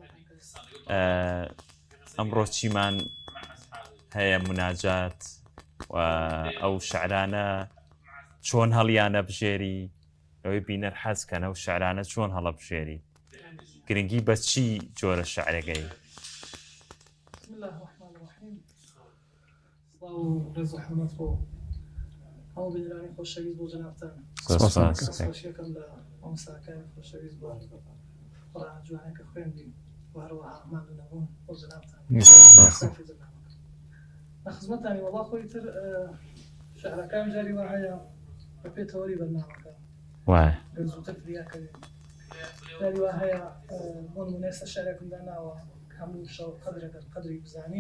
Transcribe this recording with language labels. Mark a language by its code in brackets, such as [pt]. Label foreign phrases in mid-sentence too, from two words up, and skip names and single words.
[ckb] ئەمڕۆ چیمان هەیە مناجات و ئەو شعرانە چۆن هەڵیانە بژێری ئەوەی بینەر حەزکەنە و شعرانە چۆن هەڵە بژێری گرنگی بە چی جۆرە شعرەکەی؟ [ar] بسم الله الرحمن الرحیم. [ckb] سڵاو و ڕێز و حورمەت بۆ هەموو بینەرانی خۆشەویست بۆ جەنابتان. خۆشیەکەم لە مامۆستاکانی خۆشەویست بۆ قورئان جوانەکە خوێندین و هەروەها ماندوو نەبوون بۆ جەنابتان. لە خزمەتانی وەڵا خۆی تر شعرەکان جاری وا هەیە بە پێتەوەری بەرنامەکە زووتر فریاکەوێت جاری وا هەیە بۆ نمونە ئێستا شعرێکم داناوە هەموو شەو قەدرەکەن قەدری بزانین